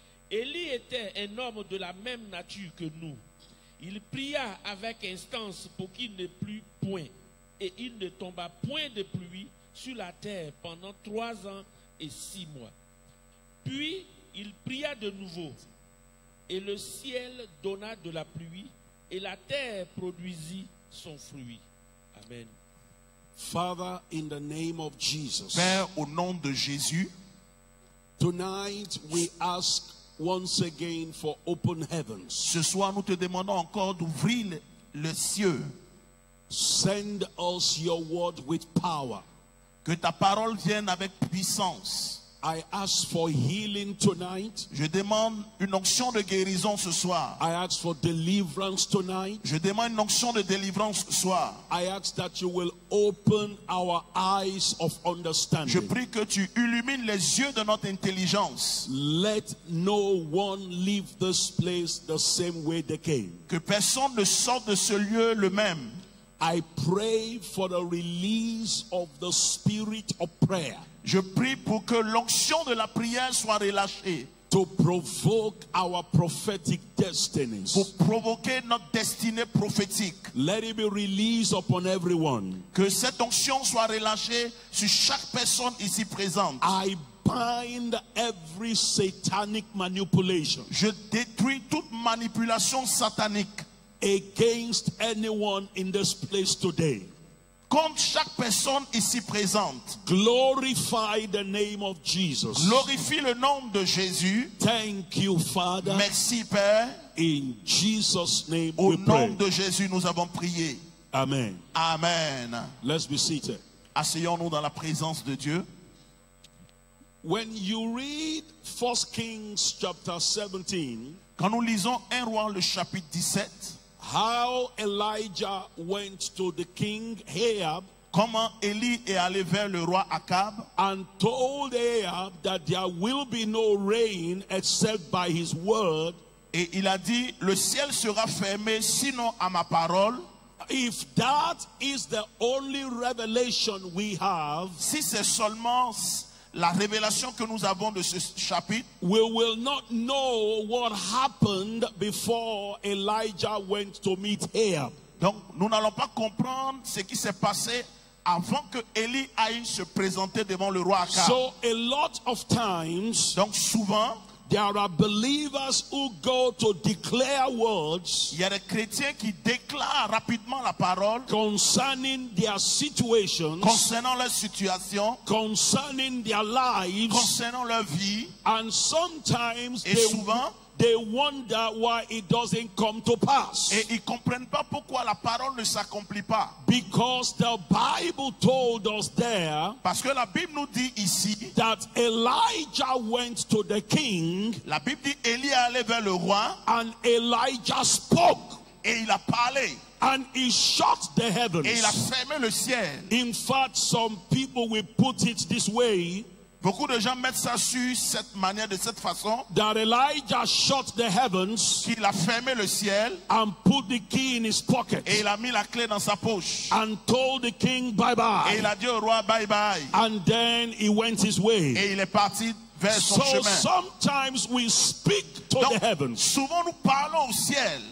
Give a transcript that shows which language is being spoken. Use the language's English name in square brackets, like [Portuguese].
[French] Élie était un homme de la même nature que nous. Il pria avec instance pour qu'il ne plût point, et il ne tomba point de pluie sur la terre pendant 3 ans et 6 mois. Puis il pria de nouveau, et le ciel donna de la pluie, et la terre produisit son fruit. Amen. [English] Father, in the name of Jesus, [French] Père, au nom de Jésus, [English] tonight we ask once again for open heavens. [French] ce soir nous te demandons encore d'ouvrir le ciel. [English] Send us your word with power. [French] Que ta parole vienne avec puissance. [English] I ask for healing tonight. [French] Je demande une onction de guérison ce soir. [English] I ask for deliverance tonight. [French] Je demande une onction de délivrance ce soir. [English] I ask that you will open our eyes of [French] Je [English] understanding. [French] prie que tu illumines les yeux de notre intelligence. [English] Let no one leave this place the same way they came. [French] Que personne ne sorte de ce lieu le même. [English] I pray for the release of the spirit of prayer [French] Je prie pour que l'onction de la prière soit relâchée. [English] to provoke our prophetic destinies. [French] Pour provoquer notre destinée prophétique. [English] Let it be released upon everyone. [French] Que cette onction soit relâchée sur chaque personne ici présente. [English] I bind every satanic manipulation [French] Je détruis toute manipulation satanique [English] against anyone in this place today. [French] contre chaque personne ici présente. [English] Glorify the name of Jesus. [French] Glorifie le nom de Jésus. [English] Thank you, Father. [French] Merci Père. [English] In Jesus' name [French] Au [English] we [French] nom [English] pray. [French] de Jésus, nous avons prié. [English] Amen. [French] Amen. [English] Let's be seated. [French] Asseyons-nous dans la présence de Dieu. [English] When you read 1 Kings chapter 17, [French] Quand nous lisons 1 Roi le chapitre 17, [English] how Elijah went to the king Ahab [French] comment Élie est allé vers le roi Akab [English] and told Ahab that there will be no rain except by his word. [French] et il a dit, le ciel sera fermé sinon à ma parole. [English] If that is the only revelation we have, [French] Si c'est seulement la révélation que nous avons de ce chapitre, [English] we will not know what happened before Elijah went to meet Ahab. [French] donc nous n'allons pas comprendre ce qui s'est passé avant que Élie aille se présenter devant le roi Akab. [English] So a lot of times, [French] Donc souvent, [English] there are believers who go to declare words [French] il y a des chrétiens qui déclarent rapidement la parole [English] concerning their situations, [French] concernant leur situation, [English] concerning their lives, [French] concernant leur vie, [English] and sometimes [French] et souvent, [English] they wonder why it doesn't come to pass. [French] et ils ne comprennent pas pourquoi la parole ne s'accomplit pas. [English] Because the Bible told us there [French] Parce que la Bible nous dit ici, [English] that Elijah went to the king [French] la Bible dit Élie est allé vers le roi [English] and Elijah spoke [French] et il a parlé [English] and he shut the heavens. [French] et il a fermé le ciel. [English] In fact, some people will put it this way, [French] Beaucoup de gens mettent ça sur cette manière, de cette façon, [English] that Elijah shut the heavens [French] qu'il a fermé le ciel [English] and put the key in his pocket [French] et il a mis la clé dans sa poche. [English] and told the king bye [French] Et [English] bye, [French] il a dit au roi [English] bye bye. and then he went his way. [French] Et il est parti vers son [English] So [French] chemin. [English] sometimes we speak to [French] Donc, [English] the heavens, [French] souvent nous parlons au ciel,